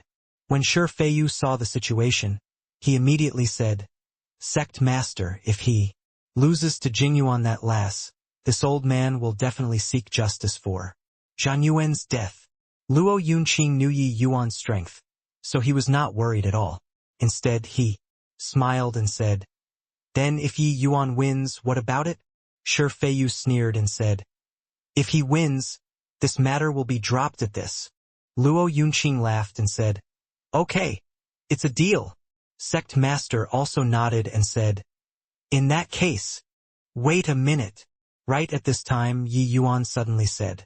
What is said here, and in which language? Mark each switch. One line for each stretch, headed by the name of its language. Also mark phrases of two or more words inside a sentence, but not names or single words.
English: When Shi Feiyu saw the situation, he immediately said, "Sect master, if he loses to Jingyuan that lass, this old man will definitely seek justice for Zhan Yuan's death." Luo Yunqing knew Yi Yuan's strength, so he was not worried at all. Instead, he smiled and said, "Then if Yi Yuan wins, what about it?" Shi Feiyu sneered and said, "If he wins, this matter will be dropped at this." Luo Yunqing laughed and said, "Okay, it's a deal." Sect master also nodded and said, "In that case, wait a minute." Right at this time, Yi Yuan suddenly said.